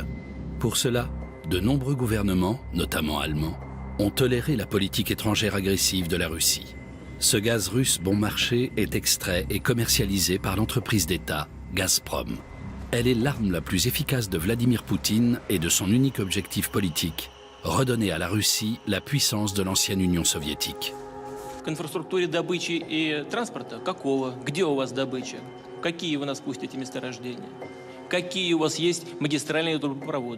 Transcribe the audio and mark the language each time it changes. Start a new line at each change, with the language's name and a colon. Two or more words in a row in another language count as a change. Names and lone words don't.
French: Pour cela, de nombreux gouvernements, notamment allemands, ont toléré la politique étrangère agressive de la Russie. Ce gaz russe bon marché est extrait et commercialisé par l'entreprise d'État Gazprom. Elle est l'arme la plus efficace de Vladimir Poutine et de son unique objectif politique, redonner à la Russie la puissance de l'ancienne Union soviétique.
Russian: К инфраструктуре добычи и транспорта какого? Где у вас добыча? Какие вы нас пустите месторождения? Какие у вас есть магистральные трубопроводы?